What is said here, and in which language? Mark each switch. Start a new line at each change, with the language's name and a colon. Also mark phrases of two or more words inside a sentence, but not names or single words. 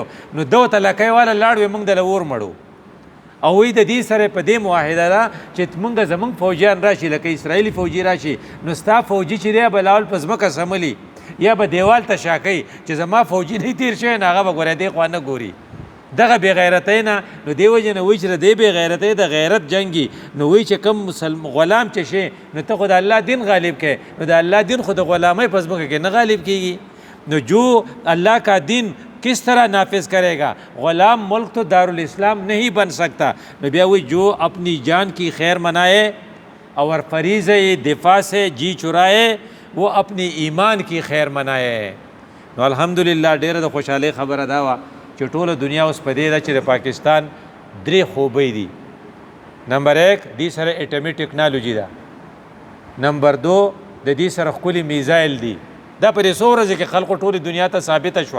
Pashto: نو ده ورته لکۍ والا لاړ وې موږ دله اور مړو. او وی د دې سره په دې معاهده ده چې موږ زموږ فوجیان راشي، لکه اسرائیلي فوجي راشي، نو ستا فوجي چې دی به لاول په ځمکه سملي یا به دیوال ته شا کوي چې زما فوجي نه تېر شوی، نو هغه به ګوره دې خوا نه ګوري. دغه بې غیرتۍ نه، نو دې وجې نه وایي چې د دې بې غیرتۍ د غیرت جنګي. نو وایي چې کوم غلام چې شي، نو ته خو د الله دین غالب کړې، نو د الله دین خو د غلامۍ په ځمکه کې نه غالب کېږي.
Urdu: نو جو اللہ کا دین کس طرح نافذ کرے گا؟ غلام ملک تو دارالاسلام نہیں بن سکتا.
Pashto: نو بیا وی
Urdu: جو اپنی جان کی خیر منائے اور فریضہ دفاع سے جی چرائے وہ اپنی ایمان کی خیر منائے.
Pashto: نو الحمدللہ ډیره د خوشحالۍ خبره دا وه چې ټوله دنیا اوس په دې ده چې د پاکستان 3 خوبۍ دي. نمبر 1 دې سره اټمي ټیکنالوژي ده. نمبر 2 د دې سره ښکلي میزایل دي، دا په دې څو ورځې کې خلقو ټولې دنیا ته ثابته شوه.